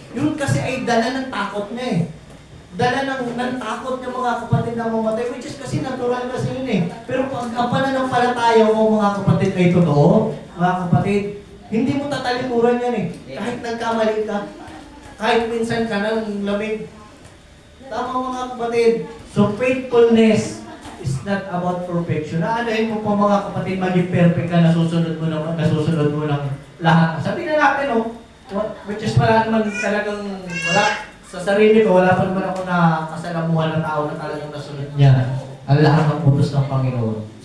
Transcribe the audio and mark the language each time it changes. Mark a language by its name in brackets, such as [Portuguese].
[Filipino] Yun kasi ay dala ng takot niya eh. Dala ng takot niya mga kapatid na mamatay, which is kasi natural kasi yun eh. Pero pag ang pananampalataya mo mga kapatid ay totoo, mga kapatid, hindi mo tatalikuran yan eh. Kahit nagkamali ka, kahit minsan ka ng lamig. Tama mga kapatid. [English] So faithfulness is not about perfection. [Filipino] Naanahin mo po mga kapatid, maging perfect ka, nasusunod mo ng lahat. Sabihin na natin, which is wala naman talagang, wala, sa sarili ko, wala pa naman ako na kasalamuhan ng tao na talagang nasunod niya ang lahat ng utos ng Panginoon.